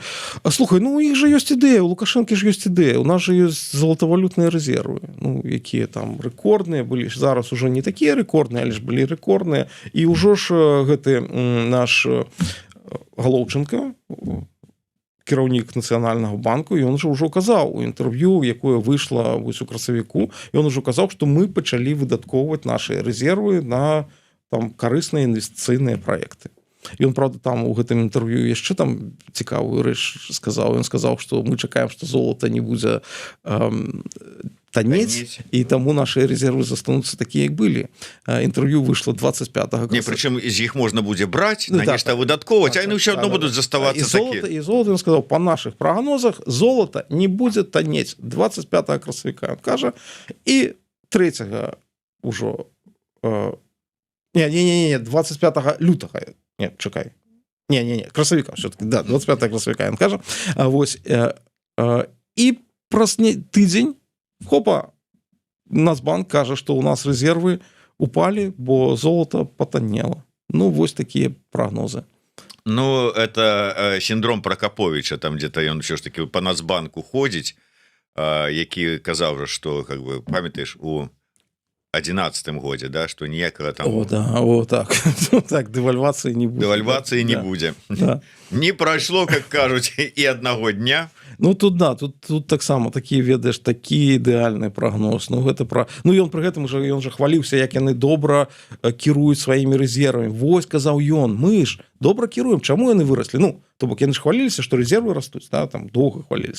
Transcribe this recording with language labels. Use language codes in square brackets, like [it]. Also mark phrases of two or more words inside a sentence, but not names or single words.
[be] Слухай, ну у іх жа ёсць ідэя, у Лукашэнкі ж ёсць ідэя, у нас жа ёсць золатавалютныя рэзервы, ну якія там рэкордныя былі, зараз ужо не такія рэкордныя, але ж былі рэкордныя, і ўжо ж гэты наш Галоўченко, кіраўнік Нацыянальнага банку, ён жа ўжо казаў у інтэрв'ю, якое выйшла вось у красавіку, ён ужо казаў, што мы пачалі выдаткоўваць нашыя рэзервы на там карысныя інвестыцыйныя праекты. Ён, правда, там у гэтым інтэрв'ю яшчэ там цікавую рэч сказаў. Ён сказаў, што мы чакаем, што золата не будзе танець, і таму [ru] наши резервы [be] застануцца такія, як былі. Інтэрв'ю выйшло 25-го. [ru] Не, причем из них можно будет брать, на нечто выдатковать, а они все равно будут заставаться такие. И золото, он сказал, по наших прогнозах, золото не будет танеть 25 красавіка, он каже, и 3-го уже, не, 25 лютого, нет, чекай, не, красавіка все-таки, да, 25 красавіка, он каже, вось, и [be] праз тыдзень, [ru] хопа, Нацбанк каже, что у нас резервы упали, бо золото потаннело. Ну, вось такие прогнозы. Ну, это синдром Прокоповича, там где-то он все ж таки по Нацбанку ходить, які казав, что, как бы, памятаешь, у 11-м годе, да, что ніякого там... О, да, о, так, так, девальвации не будет. Девальвации не будет. Да. Не прошло, как кажуть, и одного дня. [be] Ну, тут, да, тут так само, такі, ведаеш, такі ідэальны прагноз. Ну, гэта пра... Ну, ён пры гэтым жа, ён жа хваліўся, як яны добра кіруюць сваімі рэзервамі. Вось, казаў ён, мы ж добра кіруем, чаму яны выраслі? Ну, то бок, яны ж хваліліся, што рэзервы растуць, да, там, доўга хваліліся.